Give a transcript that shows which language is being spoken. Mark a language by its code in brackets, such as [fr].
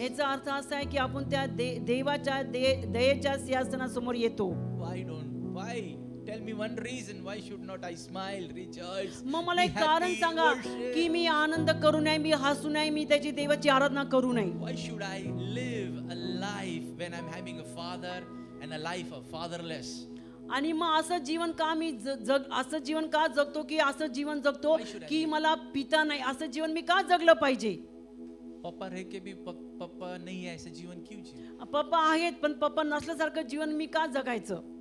[mr] याचा अर्थ असा आहे की आपण त्या देवाच्या दयेच्या सिंहासनासमोर येतो. [en] Why? Tell me one reason. Why should not I smile, rejoice? [mr] मग मला [en] be [mr] एक कारण [en] happy, [mr] सांगा [en] worship? [mr] की मी आनंद करू नये, मी हसू नये, मी त्याची देवाची आराधना करू नये. [en] Why should I live a life when I'm having a father and a life of fatherless? [mr] आणि मग असं जीवन का मी असं जीवन का जगतो की असं जीवन जगतो [en] Why should I [mr] की मला पिता नाही, असं जीवन मी का जगलं पाहिजे. [hi] पापा रह के भी पापा नहीं है, ऐसे जीवन क्यों जिए? [mr] पप्पा आहेत पण पप्पा नसल्यासारखं जीवन मी का जगायचं.